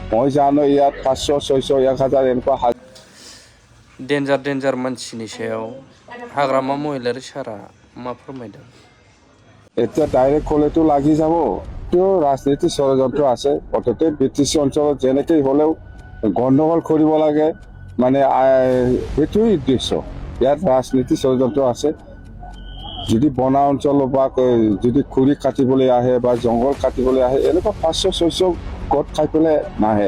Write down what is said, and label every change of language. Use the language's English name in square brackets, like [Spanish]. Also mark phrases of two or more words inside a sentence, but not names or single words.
[Assamese] মই জানো ইয়াত 500, 600, 1000 এনেকুৱা [Bodo] डेन्जार मानसिनि सायाव हाग्रामा महिलारि सारा मा फोरमायदों? [Assamese] এতিয়া ডাইৰেক্ট ক'লেতো লাগি যাব। কিয় ৰাজনীতি ষড়যন্ত্ৰ আছে। অৰ্থাৎ BTC অঞ্চলত যেনেকৈ হ'লেও গণ্ডগোল কৰিব লাগে, মানে সেইটোৱেই উদ্দেশ্য। ইয়াত ৰাজনীতি ষড়যন্ত্ৰ আছে। যদি বনা অঞ্চল বা যদি খৰি কাটিবলৈ আহে বা জংঘল কাটিবলৈ আহে, এনেকুৱা 500, 600 গোট খাই পেলাই নাহে।